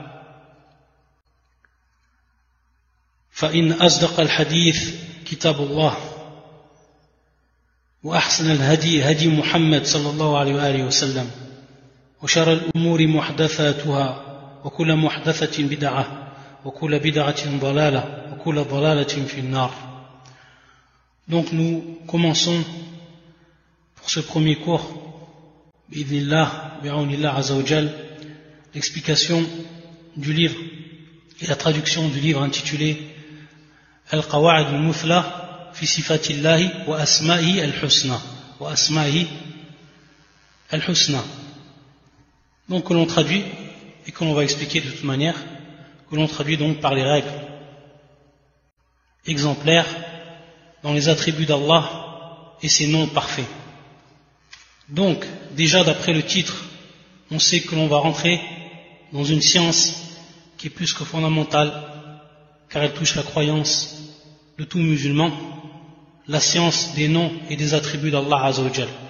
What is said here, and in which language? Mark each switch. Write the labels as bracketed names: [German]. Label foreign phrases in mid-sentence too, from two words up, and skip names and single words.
[Arabic] فإن أصدق الحديث كتاب الله وأحسن الهدي هدي محمد صلى الله عليه وآله وسلم وشر الأمور محدثاتها وكل محدثة بدعة وكل بدعة ضلالة وكل ضلالة في النار. [French] Donc nous commençons pour ce premier cours [Arabic] بإذن الله بعون الله عز وجل [French] l'explication du livre et la traduction du livre intitulé Al-Qawa'id al-Muthla fi sifatillahi wa asma'ihi al-husna. Donc que l'on traduit et que l'on va expliquer de toute manière, que l'on traduit donc par les règles exemplaires dans les attributs d'Allah et ses noms parfaits. Donc déjà d'après le titre, on sait que l'on va rentrer dans une science qui est plus que fondamentale car elle touche la croyance de tout musulman, la science des noms et des attributs d'Allah [Arabic] عز وجل.